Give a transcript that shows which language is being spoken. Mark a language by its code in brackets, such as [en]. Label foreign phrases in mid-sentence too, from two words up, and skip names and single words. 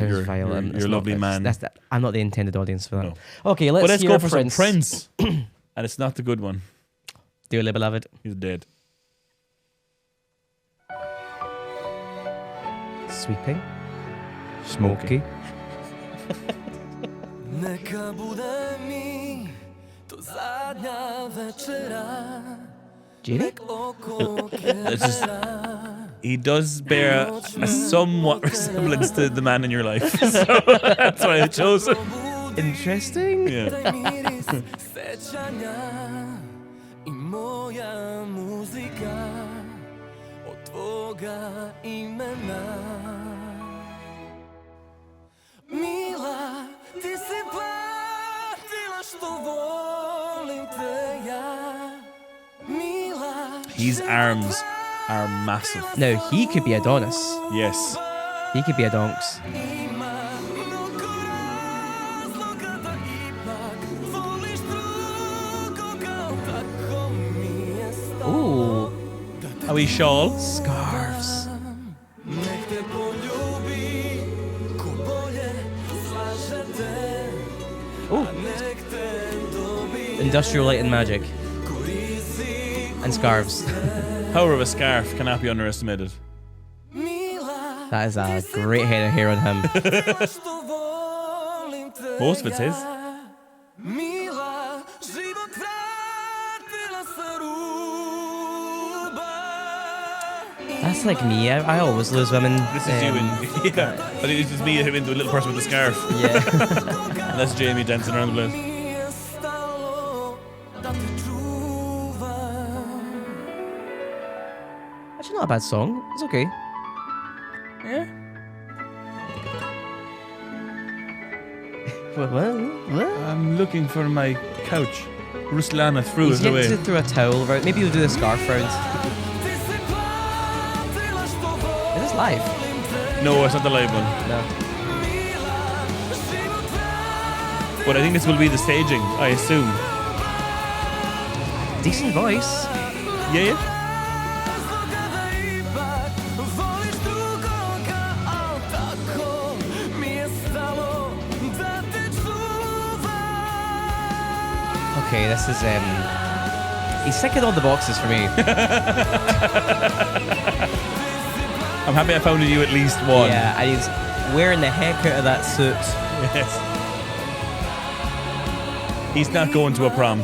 [en] sounds violent. It's your not- lovely it's- man. I'm not the intended audience for that. No. Okay, But let's hear go for Prince. some Prince. And it's not the good one. Dearly beloved. He's dead. Sweeping. Smoky. [sr] Neka bude mi to zadnja večera. [en] Jenny? [sr] Oko [en] It's just, he does bear a somewhat resemblance to the man in your life. So that's why I chose it. Interesting. Yeah. [sr] taj miris sećanja I moja muzika od tvoga imena. Mila, ti si platila što volim te ja. Mila, [en] His arms are massive. Now, he could be Adonis. Yes. He could be a donks. [sr] ima mnogo razloga da ipak voliš drugoga, tako mi je stalo. [en] Ooh, A wee shawl. scarves. [sr] Nek te poljubi, ko bolje slaže te, [en] Ooh, [sr] nek te dobi, [en] industrial light and magic. korizi And scarves. Power of a scarf cannot be underestimated. Mila, That is a great head of hair on him. [sr] što volim te [en] Most of it's his. [sr] ja. Mila, život vratila sa ruba. [en] That's like me. I always lose women. This is you and yeah. But it's just me and him into a little person with a scarf. Yeah. And that's Jamie dancing around the place. [sr] Mi je stalo da te čuvam. [en] Actually, not a bad song. It's okay. Yeah. What? I'm looking for my couch. Ruslana threw He's it yet away. to throw a towel around. Maybe we'll do the scarf round. [sr] Ti si platila što volim [en] Is this live? [sr] te. [en] No, it's not the live one. No. [sr] Mila, život vratila [en] But I think this will be the staging, I assume. Decent voice. Yeah, yeah. [sr] razloga da ipak voliš drugoga, al tako mi je stalo da te čuvam. [en] Okay, this is he's ticking all the boxes for me. I'm happy I found you at least one. Yeah, and he's wearing the heck out of that suit. Yes. He's not going to a prom,